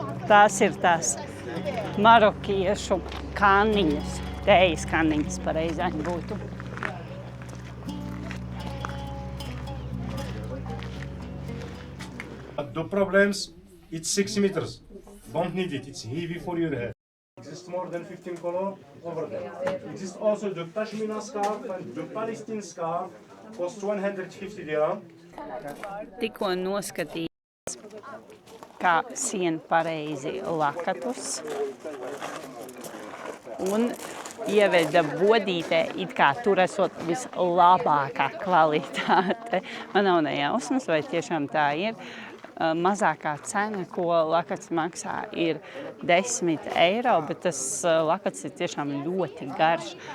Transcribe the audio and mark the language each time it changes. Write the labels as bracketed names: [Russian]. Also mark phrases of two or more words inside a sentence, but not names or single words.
[Latvian] tās ir tās marokiešu kanniņas, tējas kanniņas pareizāk būtu. [English] The problems, it's 6 meters. Don't need it, it's heavy for your head. Exists more than 15 color over there. Exists also the Pashmina scarf and the Palestine scarf, costs 150 dirham. [Latvian] Tikko noskatījos, kā sien pareizi lakatus un ieveda bodītē, it kā tur esot vislabākā kvalitāte. Man nav nejausmas, vai tiešām tā ir. Mazākā cena, ko lakats maksā, ir 10 eiro, bet tas lakats ir tiešām ļoti garš.